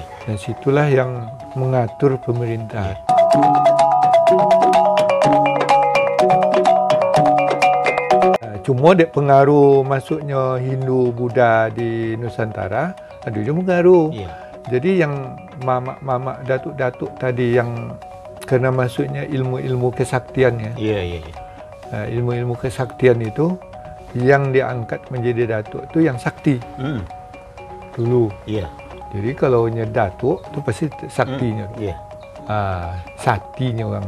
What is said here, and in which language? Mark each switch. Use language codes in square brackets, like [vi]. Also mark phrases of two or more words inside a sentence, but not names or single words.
[id] Dan situlah yang mengatur pemerintahan. Cuma dek pengaruh masuknya Hindu Buddha di Nusantara, ada juga pengaruh. Iya. Jadi yang mamak-mamak datuk-datuk tadi yang kena masuknya ilmu-ilmu kesaktiannya. Iya, iya, iya. Ilmu-ilmu kesaktian itu yang diangkat menjadi datuk itu yang sakti dulu. Iya. Jadi kalau nya datuk itu pasti saktinya. Iya. Saktinya orang.